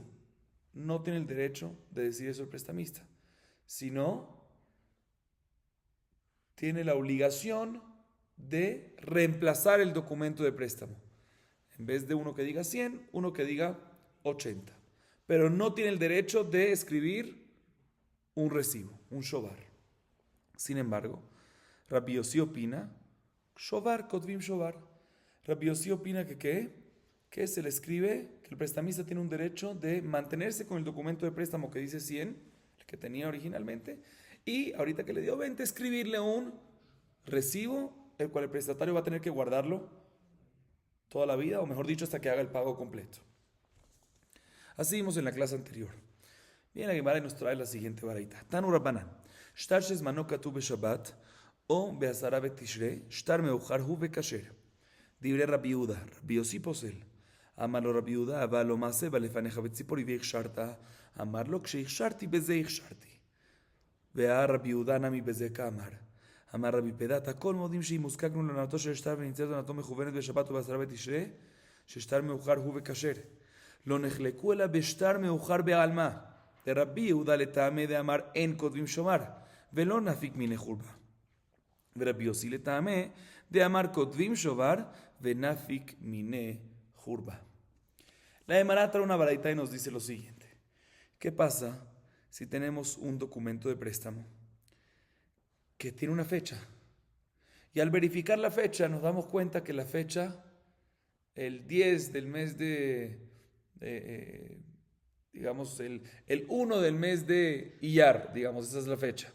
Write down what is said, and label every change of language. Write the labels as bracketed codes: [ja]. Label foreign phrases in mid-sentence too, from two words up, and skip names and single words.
[es] No tiene el derecho de decir eso el prestamista, sino tiene la obligación de reemplazar el documento de préstamo. En vez de uno que diga 100, uno que diga 80. Pero no tiene el derecho de escribir un recibo, un shobar. Sin embargo, Rabbi Yossi opina, [he] שובר כותבים שובר. [es] Rabbi Yossi opina que ¿qué? Que se le escribe que el prestamista tiene un derecho de mantenerse con el documento de préstamo que dice 100, el que tenía originalmente, y ahorita que le dio 20, escribirle un recibo, el cual el prestatario va a tener que guardarlo toda la vida, o mejor dicho, hasta que haga el pago completo. Así vimos en la clase anterior. Bien, la Gemara nos trae la siguiente baraita. [he] תנו רבנן שטר שזמנו כתוב בשבת או בעשרה בתשרי שטר מאוחר הוא וכשר. דברי רבי יהודה רבי יוסי פוסל. אמר לו רבי יהודה, אבל לא מעשה בא לפניך בציפורי והכשרת. אמר לו, כשהכשרתי בזה הכשרתי. רבי יהודה נמי בזה כאמר. אמר רבי פדת, הכל מודים שאם הוזקקנו לעונתו של שטר ונמצאת עונתו מכוונת בשבת ובעשרה בתשרי, ששטר מאוחר הוא וכשר. לא נחלקו אלא בשטר מאוחר בעלמא. לרבי יהודה לטעמי דאמר אין כותבים שומר, ולא נפיק מיני חורבה. ורבי יוסי לטעמי דאמר כותבים שובר ונפיק מיני חורבה. [es] La Gemara trae una baraita y nos dice lo siguiente. ¿Qué pasa si tenemos un documento de préstamo que tiene una fecha? Y al verificar la fecha nos damos cuenta que la fecha, el 10 del mes digamos, el 1 del mes de Iyar, digamos, esa es la fecha.